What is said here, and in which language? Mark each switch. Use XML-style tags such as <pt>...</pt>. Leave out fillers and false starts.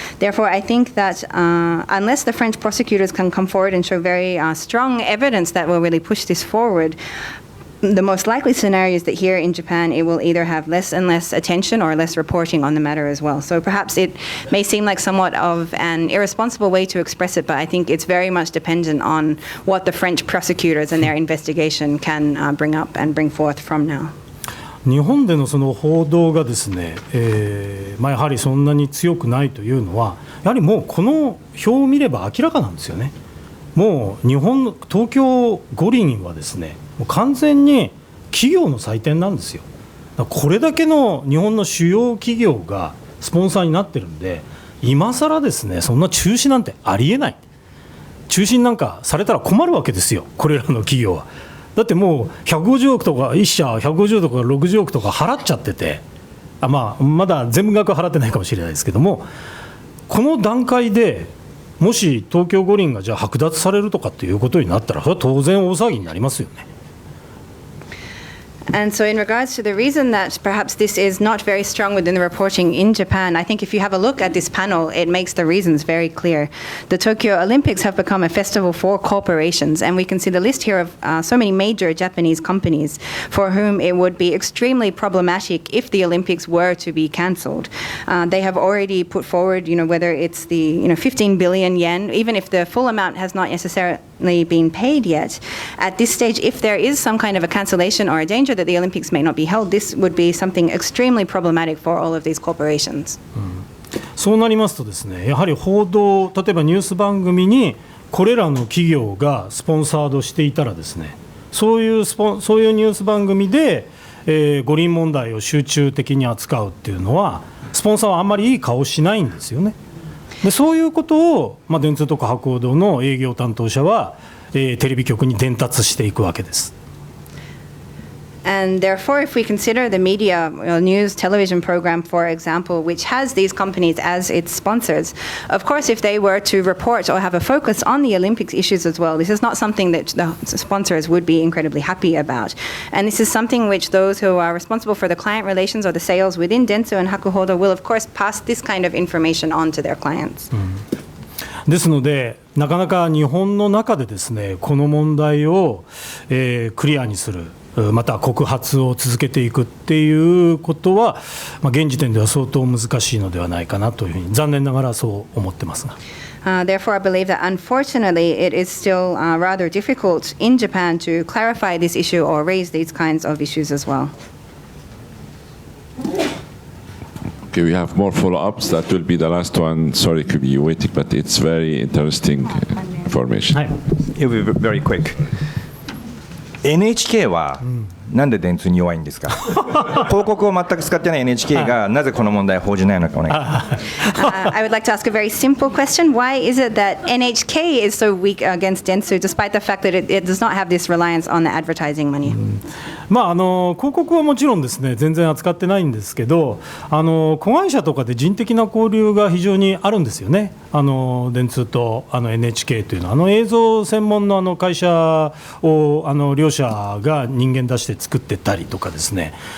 <en>Therefore, I think that unless the French prosecutors can come forward and show very strong evidence that will really push this forward, the most likely scenario is that here in Japan it will either have less and less attention or less reporting on the matter as well. So perhaps it may seem like somewhat of an irresponsible way to express it, but I think it's very much dependent on what the French prosecutors and their investigation can bring up and bring forth from now.</en> <ja>日本でのその報道がですね、やはりそんなに強くないというのは、やはりもうこの表を見れば明らかなんですよね。もう東京五輪はですね、もう完全に企業の祭典なんですよ。これだけの日本の主要企業がスポンサーになってるんで、今更ですね、そんな中止なんてありえない。中止なんかされたら困るわけですよ、これらの企業は。だってもう150億とか、1社150億とか60億とか払っちゃってて、まだ全部額は払ってないかもしれないですけども、この段階でもし東京五輪がじゃあ剥奪されるとかっていうことになったら、それは当然大騒ぎになりますよね。</ja> <en>And so in regards to the reason that perhaps this is not very strong within the reporting in Japan, I think if you have a look at this panel, it makes the reasons very clear. The Tokyo Olympics have become a festival for corporations, and we can see the list here of so many major Japanese companies for whom it would be extremely problematic if the Olympics were to be cancelled. They have already put forward, whether it's the 15 billion yen, even if the full amount has not necessarily been paid yet. At this stage, if there is some kind of a cancellation or a danger that the Olympics may not be held, this would be something extremely problematic for all of these corporations.</en> <ja>そうなりますとですね、やはり報道、例えばニュース番組にこれらの企業がスポンサードしていたらですね、そういうニュース番組で、五輪問題を集中的に扱うっていうのは、スポンサーはあんまりいい顔しないんですよね。でそういうことを、電通とか博報堂の営業担当者は、テレビ局に伝達していくわけです。</ja> <en>And therefore, if we consider the media, news, television program, for example, which has these companies as its sponsors, of course, if they were to report or have a focus on the Olympics issues as well, this is not something that the sponsors would be incredibly happy about. And this is something which those who are responsible for the client relations or the sales within Dentsu and Hakuhodo will, of course, pass this kind of information on to their clients.</en> <ja>ですので、なかなか日本の中でですね、この問題を、クリアにする、また告発を続けていくっていうことは、現時点では相当難しいのではないかなというふうに残念ながらそう思ってますが。</ja> <en>Therefore, I believe that unfortunately it is still rather difficult in Japan to clarify this issue or raise these kinds of issues as well. Okay, we have more follow-ups. That will be the last one. Sorry to be waiting, but it's very interesting information. It will be very quick.</en> <ja>NHK はなんで電通に弱いんですか広告を全く使ってない NHK がなぜこの問題を報じないのかお願いします。</ja> <en>I would like to ask a very simple question. Why is it that NHK is so weak against Dentsu, despite the fact that it does not have this reliance on the advertising money?</en> <ja>広告はもちろんですね、全然扱ってないんですけど、子会社とかで人的な交流が非常にあるんですよね。電通とNHK というのは映像専門の会社を両社が人間出して作ってたりとかですね。</ja>